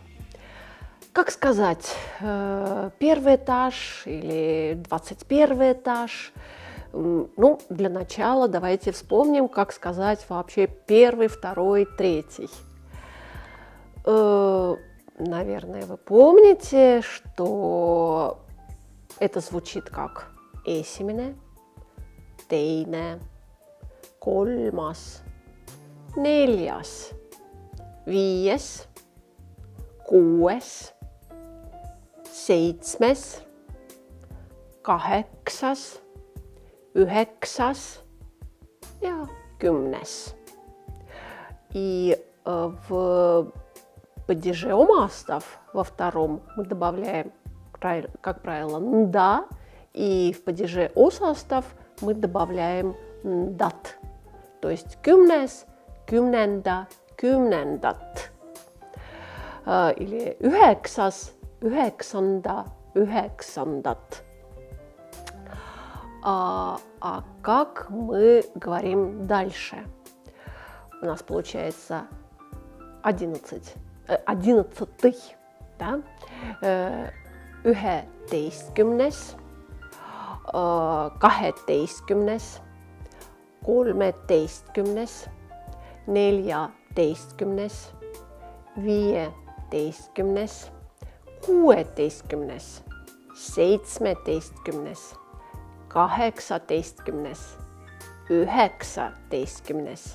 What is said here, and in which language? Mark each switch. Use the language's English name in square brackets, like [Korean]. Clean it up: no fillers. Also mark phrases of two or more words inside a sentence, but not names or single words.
[Russian] Как сказать, первый этаж или 21 этаж? Ну, для начала давайте вспомним, как сказать вообще первый, второй, третий. Наверное, вы помните, что это звучит как [Estonian] esimene, teine, kolmas, neljas, viies, kuues, seitsmes, kaheksas, üheksas ja 10. [Russian] И в падеже омастов во втором мы добавляем, как правило, «нда», и в падеже осастов мы добавляем «дат». То есть [Estonian] «kümnes», «kümnenda», «kümnendat». Или «üheksas», «üheksanda», «üheksandat». [Russian] А как мы говорим дальше? У нас получается 11-й, да? 11, 12, 13, 14, 15, 16, 17, 18, 19.